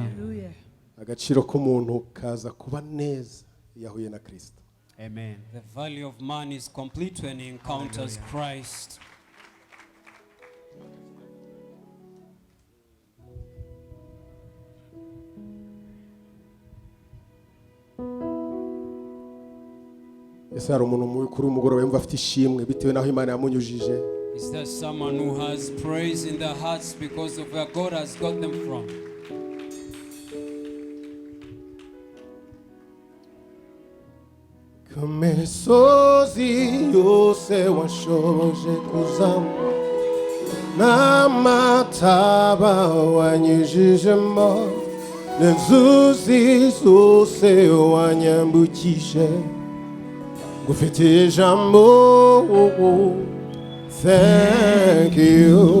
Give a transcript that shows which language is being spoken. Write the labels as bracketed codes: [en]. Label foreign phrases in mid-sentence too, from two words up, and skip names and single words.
[rw] Agaciro k'umuntu kaza kuba neza yahuye na Kristo. Amen. [en] The value of man is complete when he encounters Christ. [rw] Ese hari umuntu kuri umugoroba yumva afite ishimwe bitewe naho Imana yamunyujije? [en] Is there someone who has praise in their hearts because of where God has got them from? [rw] Kumisozi yose washoboje kuzamo, n'amataba wanyujijemo, n'inzuzi zose wanyambukije, ngufitiye ijambo. [en] Thank you.